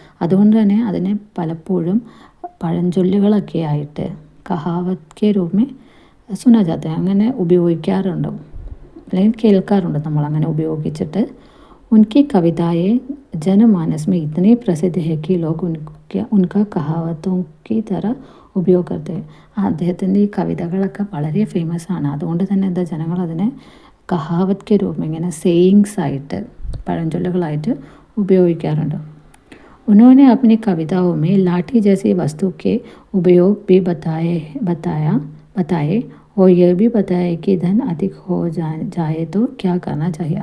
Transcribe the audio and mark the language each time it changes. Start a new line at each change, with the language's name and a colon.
Malayalam: അതുകൊണ്ട് തന്നെ അതിനെ പലപ്പോഴും പഴഞ്ചൊല്ലുകളൊക്കെ ആയിട്ട്
Hindi: കഹാവത് കെ രൂപമേ സുനാ ജാത്ത
Malayalam: അങ്ങനെ ഉപയോഗിക്കാറുണ്ട്, അല്ലെങ്കിൽ കേൾക്കാറുണ്ട് നമ്മളങ്ങനെ ഉപയോഗിച്ചിട്ട്.
Hindi: उनकी कविताएं जनमानस में इतनी प्रसिद्ध है कि लोग उनका कहावतों की तरह ഉപയോഗ करते हैं.
Malayalam: അദ്ദേഹത്തിൻ്റെ ഈ കവിതകളൊക്കെ വളരെ ഫേമസ് ആണ്. അതുകൊണ്ട് തന്നെ ജനങ്ങൾ അതിനെ കഹാവത് കെ രൂപം ഇങ്ങനെ സേയിങ്സ് ആയിട്ട് പഴഞ്ചൊല്ലുകളായിട്ട് ഉപയോഗിക്കാറുണ്ട്.
Hindi: उन्होंने अपनी कविताओं में लाठी जैसी वस्तु के उपयोग भी बताए और यह भी बताया कि धन अधिक हो जाए तो क्या करना चाहिए.